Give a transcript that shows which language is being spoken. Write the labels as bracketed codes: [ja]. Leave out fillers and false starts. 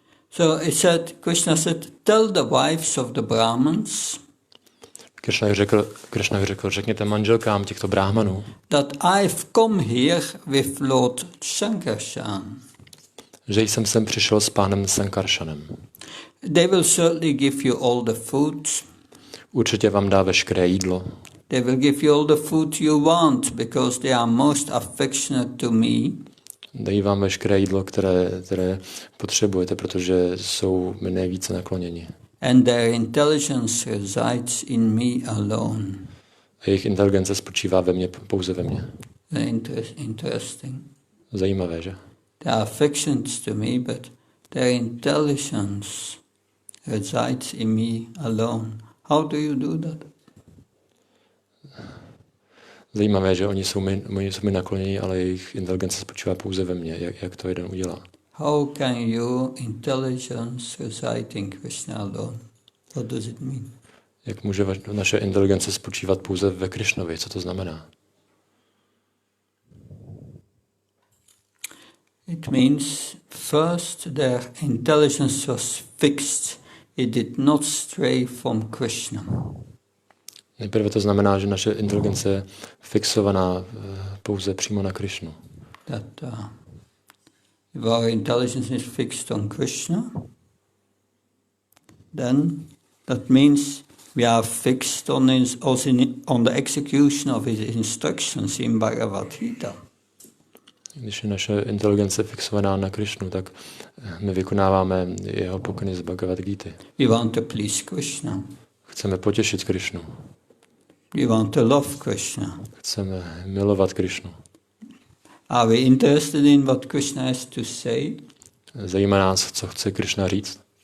[en] So Krishna said, tell the wives of the Brahmins [cs] Krishna řekl, řekněte manželkám těchto brahmanů, [en] that I've come here with Lord Sankarshan. [cs] Že jsem sem přišel s pánem Sankarshanem. [en] They will certainly give you all the food. [cs] Určitě vám dá veškeré jídlo. [en] They will give you all the food you want because they are most affectionate to me. [cs] Dají vám veškeré jídlo, které potřebujete, protože jsou mi nejvíce nakloněni. [en] And their intelligence resides in me alone. [cs] A jejich inteligence spočívá ve mně, pouze ve mně. [en] Interesting. [cs] Zajímavé, že? [en] They are affectionate to me, but their intelligence resides in me alone. How do you do that? [cs] Zajímavé, že oni jsou mi nakloněni, ale jejich inteligence spočívá pouze ve mně. Jak to jeden udělá? [en] How can your intelligence reside in Krishna alone? What does it mean? [cs] Jak může naše inteligence spočívat pouze ve Krishnovi? Co to znamená? [en] It means first their intelligence was fixed. It did not stray from Krishna. [cs] Nejprve to znamená, že naše inteligence je fixovaná pouze přímo na Krishnu. [en] If our intelligence is fixed on Krishna, then that means we are fixed on the execution of his instructions in Bhagavad Gita. [cs] Když je naše inteligence fixovaná na Krishnu, tak my vykonáváme jeho pokyny z Bhagavad Gity. [en] We want to please Krishna. [cs] Chceme potěšit Krishnu. [en] We want to love Krishna. [cs] Chceme milovat Krishnu. [en] Are we interested in what Krishna has to say? [cs] Zajímá nás, co chce Krishna říct?